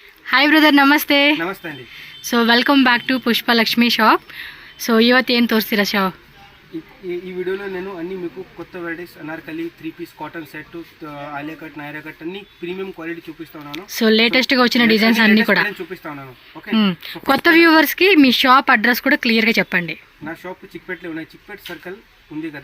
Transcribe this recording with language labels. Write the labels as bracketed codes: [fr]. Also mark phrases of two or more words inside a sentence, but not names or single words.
[kn] ಹಾಯ್ ಬ್ರದರ್, ನಮಸ್ತೆ. [te] ನಮಸ್ತೆ ಅಂడి. [kn] ಸೊ [en] welcome back to [kn] ಪುಷ್ಪಲಕ್ಷ್ಮಿ ಶಾಪ್. ಸೊ ಇವತ್ತು ಏನು ತೋರಿಸ್ತೀರಾ ಶಾಪ್? [te] ఈ వీడియోలో నేను అన్ని మీకు కొత్త వెరైటీస్ అనార్కలి [en] 3 piece cotton set [te] ఆలియా కట్ నైరా కట్ అన్ని [en] premium quality [te] చూపిస్తున్నాను. సో లేటెస్ట్ గా వచ్చిన డిజైన్స్ అన్ని కూడా చూపిస్తున్నాను. ఓకే, కొత్త వ్యూవర్స్ కి మీ [en] shop address [te] కూడా క్లియర్ గా చెప్పండి. నా షాప్ చిక్పేటలో ఉన్నాయి. చిక్పేట సర్కిల్ ఉంది కదా,